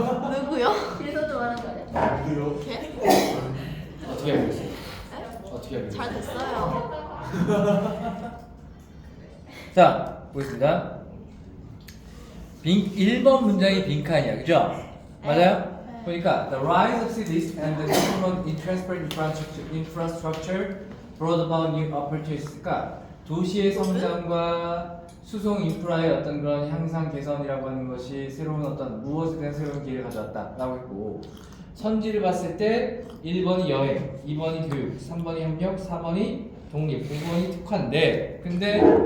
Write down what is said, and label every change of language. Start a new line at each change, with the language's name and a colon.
Korean: 누구요? 길서준 말한 거 아니야? 누구요? 걔? 어떻게 알고 있어요? 네? 어떻게 알고 잘 있어요? 됐어요. 자, 보겠습니다. 1번 문장이 빈칸이야, 그죠? 맞아요? 네. 보니까
English: the rise of cities and the development in transport infrastructure brought about new opportunities.
Korean: 그러니까 도시의 성장과 수송 인프라의 어떤 그런 향상 개선이라고 하는 것이 새로운 어떤 무엇에 대한 새로운 기회를 가져왔다라고 했고, 선지를 봤을 때 1번이 여행, 2번이 교육, 3번이 협력, 4번이 독립, 5번이 특화인데, 근데